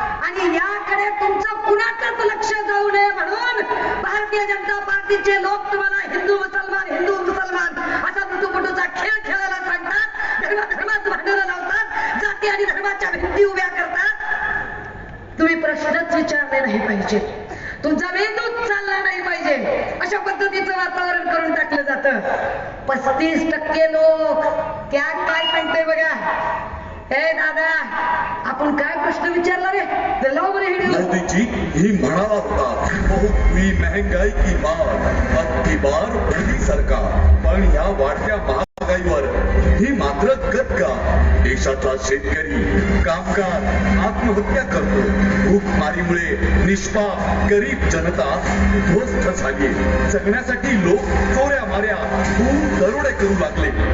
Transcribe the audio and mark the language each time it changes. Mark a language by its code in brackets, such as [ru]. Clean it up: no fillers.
[mr] आणि याकडे तुमचं कुणाचंच लक्ष जाऊ नये म्हणून भारतीय जनता पार्टीचे लोक तुम्हाला हिंदू मुसलमान असा ऋतुपुटूचा खेळ खेळायला सांगतात, धर्मात भांडणं लावतात, जाती आणि धर्माच्या भिंती उभ्या करतात. तुम्ही प्रश्नच विचारले नाही पाहिजे, तुमचा मेंदूच चालला नाही पाहिजे, अशा पद्धतीचं वातावरण करून टाकलं जातं. 35% लोक काय सांगतोय बघा. हे दादा, आपण काय प्रश्न विचारला रे? मोदी जी ही म्हणाला होता [hi] बहुत हुई महंगाई की बात, अब की बार मोदी सरकार. [mr] पण या वाढत्या महागाईवर ही मात्र गत का? देशाचा शेतकरी कामगार आत्महत्या करतो. भूकमारीमुळे निष्पाप गरीब जनता उद्ध्वस्त झाली. जगण्यासाठी लोक चोऱ्या माऱ्या दरोडे करू लागले.